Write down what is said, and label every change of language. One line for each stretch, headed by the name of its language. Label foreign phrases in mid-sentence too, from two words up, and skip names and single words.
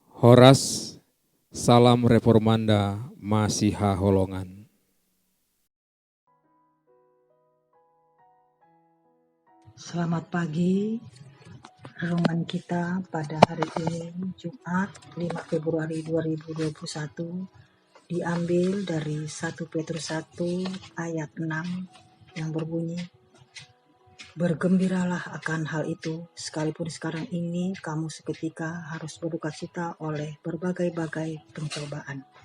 Indonesian: Horas, salam reformanda Masiha Holongan. Selamat pagi. Renungan kita pada hari ini Jumat 5 Februari 2021 diambil dari 1 Petrus 1 ayat 6 yang berbunyi, "Bergembiralah akan hal itu, sekalipun sekarang ini kamu seketika harus berduka cita oleh berbagai-bagai pencobaan."